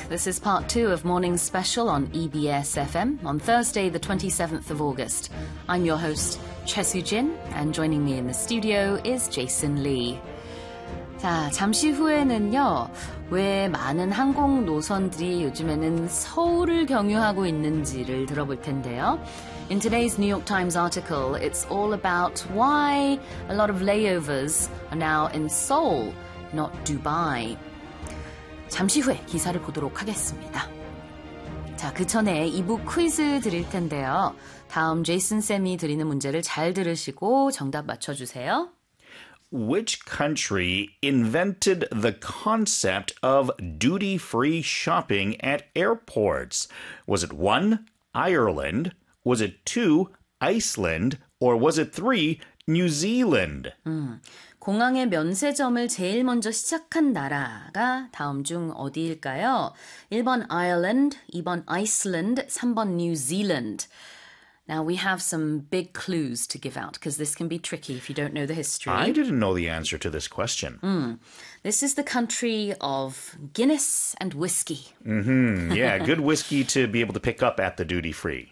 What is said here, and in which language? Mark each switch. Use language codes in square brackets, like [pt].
[en] This is part two of Morning's special on EBS FM on Thursday, the 27th of August. I'm your host, Choi Soo-jin, and joining me in the studio is Jason Lee. [ko] 자, 잠시 후에는요, 왜 많은 항공 노선들이 요즘에는 서울을 경유하고 있는지를 들어볼 텐데요. [en] In today's New York Times article, it's all about why a lot of layovers are now in Seoul, not Dubai. [ko] 잠시 후에 기사를 보도록 하겠습니다. 자, 그 전에 2부 퀴즈 드릴 텐데요. 다음 제이슨쌤이 드리는 문제를 잘 들으시고 정답 맞춰주세요. [en] Which country invented the concept of duty-free shopping at airports? Was it 1. Ireland? Was it 2. Iceland? Or was it 3. New Zealand? [ko] 공항의 면세점을 제일 먼저 시작한 나라가 다음 중 어디일까요? 1번 Ireland, 2번 Iceland, 3번 New Zealand. [en] Now we have some big clues to give out because this can be tricky if you don't know the history. I didn't know the answer to this question. This is the country of Guinness and whiskey. Yeah, good whiskey to be able to pick up at the duty-free.